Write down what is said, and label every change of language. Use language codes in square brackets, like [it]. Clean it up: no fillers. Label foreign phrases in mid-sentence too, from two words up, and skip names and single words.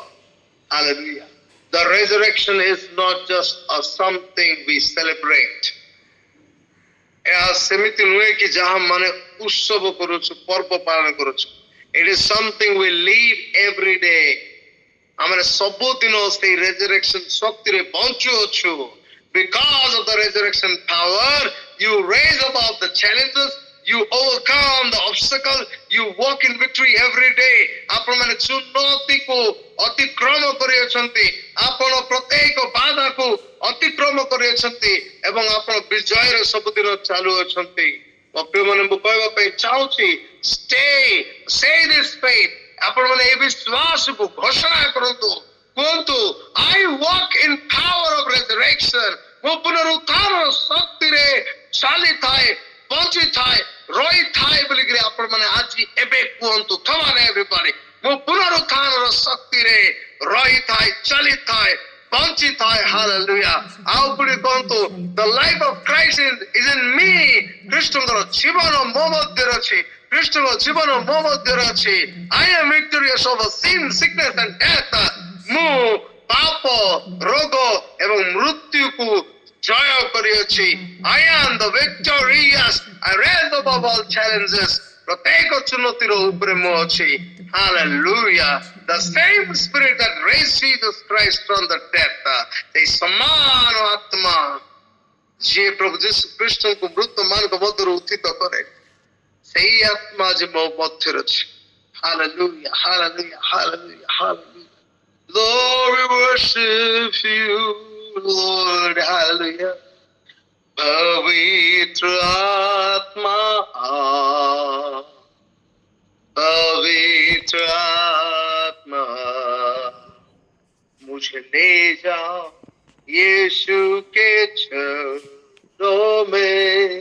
[en] Hallelujah. The resurrection is not just something we celebrate. [or] ଏହା ସେମିତି ନୁହେଁ କି ଯାହା ମାନେ ଉତ୍ସବ କରୁଛୁ, ପର୍ବ ପାଳନ କରୁଛୁ। [en] It is something we live every day. [or] ଆମେ ସବୁଦିନ ସେଇ resurrection ଶକ୍ତିରେ ବଞ୍ଚୁଅଛୁ। [en] Because of the resurrection power, you raise above the challenges, you overcome the obstacle, you walk in victory every day. [or] ଆପଣ ମାନେ ଚୁନୌତିକୁ ଅତିକ୍ରମ କରିଅଛନ୍ତି, ଆପଣ ପ୍ରତ୍ୟେକ ବାଧାକୁ ଅତିକ୍ରମ କରିଅଛନ୍ତି ଏବଂ ଆପଣ ବିଜୟର ସବୁଦିନ ଚାଲୁଅଛନ୍ତି। ପ୍ରିୟ ମାନେ ମୁଁ କହିବା ପାଇଁ ଚାହୁଁଛି [en] say this faith, [or] ଆପଣ ମାନେ ଏ ବିଶ୍ୱାସକୁ ଘୋଷଣା କରନ୍ତୁ, କୁହନ୍ତୁ [en] I walk in power of resurrection, [or] ମୁଁ ପୁନରୁତ୍ଥାନର ଶକ୍ତିରେ ଚାଲିଥାଏ, ବଞ୍ଚିଥାଏ, ରହିଥାଏ ବୋଲିକିରି ଆପଣ ମାନେ ଆଜି ଏବେ କୁହନ୍ତୁ। [en] Come on everybody, [or] ମୁଁ ପୁନରୁତ୍ଥାନର ଶକ୍ତିରେ ରହିଥାଏ, ଚାଲିଥାଏ, ବଞ୍ଚିଥାଏ। Hallelujah। ଆଉ ପୁଣି କୁହନ୍ତୁ [en] the life of Christ is in me, [or] ଖ୍ରୀଷ୍ଟଙ୍କର ଜୀବନ ମୋ ମଧ୍ୟରେ ଅଛି, ଖ୍ରୀଷ୍ଟଙ୍କ ଜୀବନ ମୋ ମଧ୍ୟରେ ଅଛି। [en] I am victorious over sin, sickness and death, [or] ମୁଁ ପାପ, ରୋଗ ଏବଂ ମୃତ୍ୟୁକୁ ଜୟ କରିଅଛି। [en] I am the victorious, I rise above all challenges, [or] ପ୍ରତ୍ୟେକ ଚୁନୌତିର ଉପରେ ମୁଁ ଅଛି। [en] Hallelujah। The same spirit that raised Jesus Christ from the dead, [or] ସେଇ ସମାନ ଆତ୍ମା ଯିଏ ପ୍ରଭୁ ଯୀଶୁ ଖ୍ରୀଷ୍ଟଙ୍କୁ ମୃତମାନଙ୍କ ମଧ୍ୟରୁ ଉତ୍ଥିତ କରେ, ସେଇ ଆତ୍ମା ଆଜି ମୋ ମଧ୍ୟରେ ଅଛି। [en] Hallelujah, hallelujah, hallelujah, hallelujah. Lord, we worship you, Lord, hallelujah. [hi] पवित्र आत्मा पवित्र आत्मा मुझे ले जाओ यीशु के चरणों में।